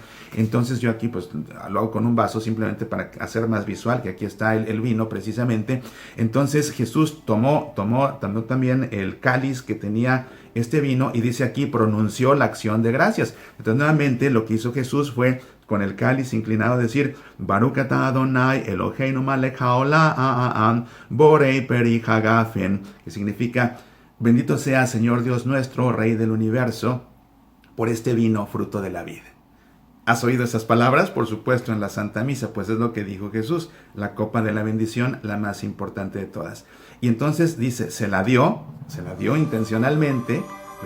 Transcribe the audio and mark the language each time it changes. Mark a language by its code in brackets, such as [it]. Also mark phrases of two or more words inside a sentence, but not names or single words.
[es] Entonces yo aquí pues lo hago con un vaso simplemente para hacer más visual que aquí está el vino precisamente. Entonces Jesús tomó también el cáliz que tenía este vino y dice aquí pronunció la acción de gracias. Entonces nuevamente lo que hizo Jesús fue con el cáliz inclinado decir [he] ברוך אתה אדני אלהינו מלך העולם בורא פרי הגפן, [es] que significa bendito sea Señor Dios nuestro, Rey del universo, por este vino fruto de la vid. ¿Has oído esas palabras? Por supuesto, en la Santa Misa, pues es lo que dijo Jesús, la copa de la bendición, la más importante de todas. Y entonces dice, se la dio intencionalmente, ¿ves?